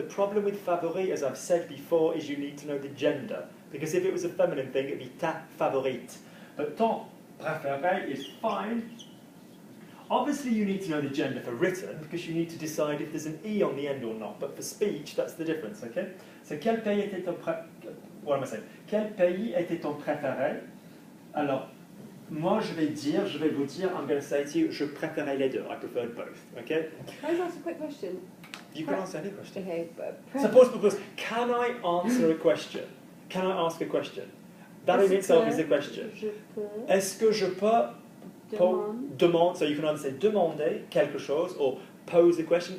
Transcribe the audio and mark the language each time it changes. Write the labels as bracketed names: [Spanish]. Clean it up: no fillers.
[English] The problem with favori, as I've said before, is you need to know the gender. Because if it was a feminine thing, it'd be ta favorite. But [French] ton préféré [English] is fine. Obviously, you need to know the gender for written, because you need to decide if there's an E on the end or not. But for speech, that's the difference, okay? [French] So, quel pays était ton [English] What am I saying? [French] Quel pays était ton préféré? Alors, moi, je vais vous dire, [English] I'm going to say to you, [French] je préférais les deux. [English] I preferred both, okay? Can I ask a quick question? You can answer any question. Okay, but... So pause. Can I answer a question? Can I ask a question? That in itself is a question. [French] Est-ce que je peux demander, [English] so you can either say [French] demander quelque chose [English] or pose a question.